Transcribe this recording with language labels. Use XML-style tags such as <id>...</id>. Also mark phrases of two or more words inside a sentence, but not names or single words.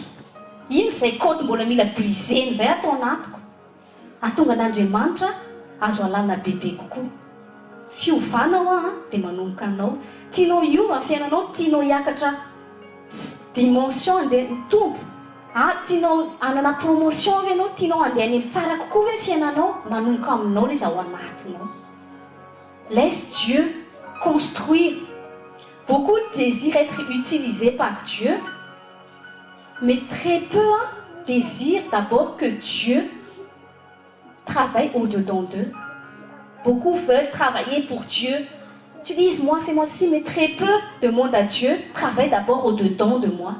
<mg>iny izay côte mbola mila briseny izay atao anatiko atonga an'Andriamanitra azo alana bebe kokoa fiovanao dia manomboka anao tianao hiova fiainanao tianao hiakatra dimension andeha mitombo tianao anana promotion ve anao tianao andeha any tsara kokoa hoe fiainanao manomboka aminao ilay izy ao anatinao</mg> <fr>laisse Dieu construire beaucoup désirent être utilisés par Dieu mais très peu désirent d'abord que Dieu travaille au-dedans d'eux. Beaucoup veulent travailler pour Dieu. Tu dis, moi, fais-moi ci, mais très peu demandent à Dieu, travaille d'abord au-dedans de moi.</fr>